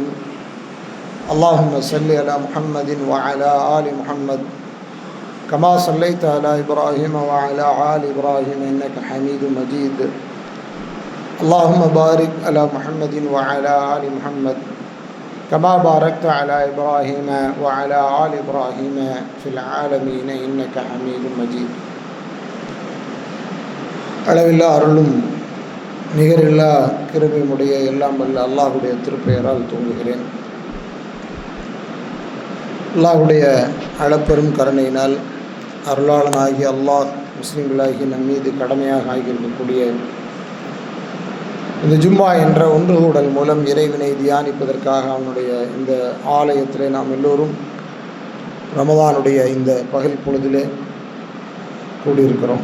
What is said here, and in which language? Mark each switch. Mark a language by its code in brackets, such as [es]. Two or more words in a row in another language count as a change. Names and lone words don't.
[ar] اللهم صل على محمد وعلى آل محمد كما صليت على إبراهيم وعلى آل إبراهيم إنك حميد مجيد. اللهم بارك على محمد وعلى آل محمد كما باركت على إبراهيم وعلى آل إبراهيم في العالمين إنك حميد مجيد. [ta] அளவில்லா அருளும் நிகரில்லா கிருபையுடைய எல்லாம் வல்ல அல்லாஹுடைய திருப்பெயரால் தூங்குகிறேன். அல்லாஹுடைய அளப்பெரும் கருணையினால் அருளாளனாகிய அல்லாஹ் முஸ்லிம்களாகி நம் மீது கடமையாக ஆகியிருக்கக்கூடிய இந்த ஜும்மா என்ற ஒன்றுகூடல் மூலம் இறைவனை தியானிப்பதற்காக அவனுடைய இந்த ஆலயத்தில் நாம் எல்லோரும் ரமதானுடைய இந்த பகல் பொழுதிலே கூடியிருக்கிறோம்.